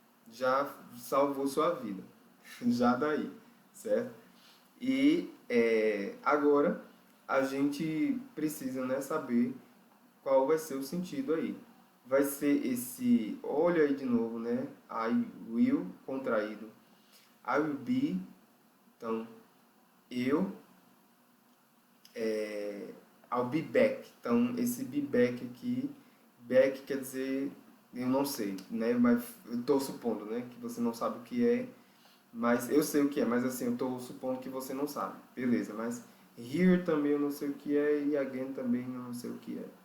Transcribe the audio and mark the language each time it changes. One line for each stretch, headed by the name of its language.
Portuguese: Já salvou sua vida. Já daí, certo? E agora a gente precisa, né, saber qual vai ser o sentido aí. Vai ser esse, olha aí de novo, né?
English: I will,
Portuguese: contraído.
English: I will be,
Portuguese: então, eu,
English: I'll be back.
Portuguese: Então, esse
English: be back
Portuguese: aqui, back quer dizer, eu não sei, né? Mas eu estou supondo, né? Que você não sabe o que é, mas eu sei o que é, mas assim, eu estou supondo que você não sabe. Beleza, mas here também eu não sei o que é e again também eu não sei o que é.